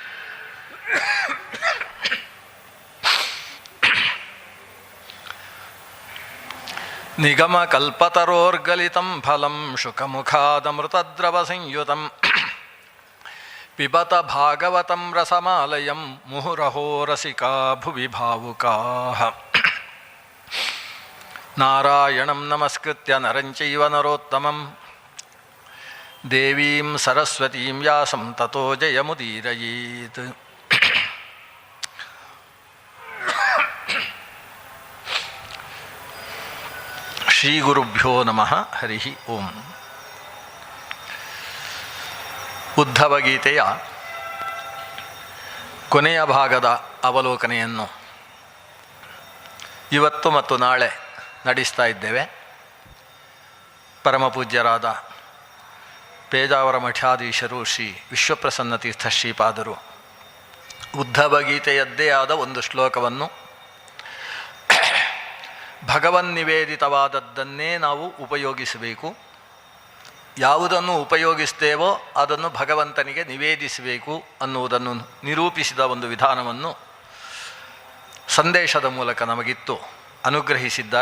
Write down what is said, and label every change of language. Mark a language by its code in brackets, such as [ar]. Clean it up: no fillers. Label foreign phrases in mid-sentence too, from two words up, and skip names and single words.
[sa] ನಿಗಮಕಲ್ಪತರೋರ್ಗಲಿತಂ ಫಲಂ ಶುಕಮುಖಾದಮೃತದ್ರವಸಂಯುತಂ ಪಿಬತ ಭಾಗವತಂ ರಸಮಾಲಯಂ ಮುಹುರಹೋ ರಸಿಕಾ ಭುವಿ ಭಾವುಕಾಃ. ನಾರಾಯಣಂ ನಮಸ್ಕೃತ್ಯ ನರಂ ಚೈವ ನರೋತ್ತಮಂ ದೇವೀಂ ಸರಸ್ವತೀಂ ವ್ಯಾಸಂ ತತೋ ಜಯಮುದೀರಯೇತ್. ಶ್ರೀ ಗುರುಭ್ಯೋ ನಮಃ. ಹರಿ ಓಂ. [kn] ಉದ್ಧವ ಗೀತೆಯ ಕೊನೆಯ ಭಾಗದ ಅವಲೋಕನೆಯನ್ನು ಇವತ್ತು ಮತ್ತು ನಾಳೆ ನಡೆಸ್ತಾ ಇದ್ದೇವೆ. ಪರಮಪೂಜ್ಯರಾದ ಪೇಜಾವರ ಮಠಾಧೀಶರು ಶ್ರೀ ವಿಶ್ವಪ್ರಸನ್ನ ತೀರ್ಥ ಶ್ರೀಪಾದರು ಉದ್ಧವ ಗೀತೆಯದ್ದೇ ಆದ ಒಂದು ಶ್ಲೋಕವನ್ನು ಭಗವನ್ನಿವೇದಿತವಾದದ್ದನ್ನೇ ನಾವು ಉಪಯೋಗಿಸಬೇಕು, ಯಾವುದನ್ನು ಉಪಯೋಗಿಸ್ತೇವೋ ಅದನ್ನು ಭಗವಂತನಿಗೆ ನಿವೇದಿಸಬೇಕು ಅನ್ನುವುದನ್ನು ನಿರೂಪಿಸಿದ ಒಂದು ವಿಧಾನವನ್ನು ಸಂದೇಶದ ಮೂಲಕ ನಮಗಿತ್ತು ಅನುಗ್ರಹಿಸಿದ್ದಾರೆ.